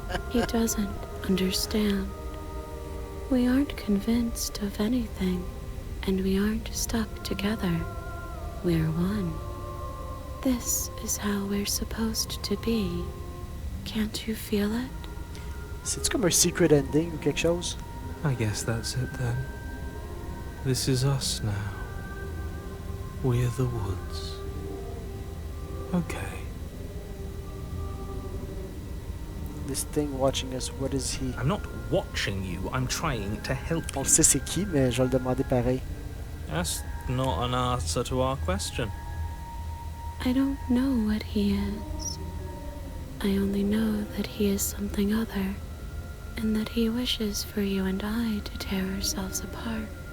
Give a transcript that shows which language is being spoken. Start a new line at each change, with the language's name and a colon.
English: He doesn't understand. We aren't convinced of anything, and we aren't stuck together. We're one. This is how we're supposed to be. Can't you feel it?
French: C'est-tu comme un secret ending ou quelque chose?
English: I guess that's it then. This is us now. We're the woods. Okay. This thing watching us, what is he? I'm not watching you, I'm trying to help
French: On
English: you.
French: le sait c'est qui, mais je vais le demander pareil.
English: That's not an answer to our question. I don't know what he is. I only know that he is something other, and that he wishes for you and I to tear ourselves apart.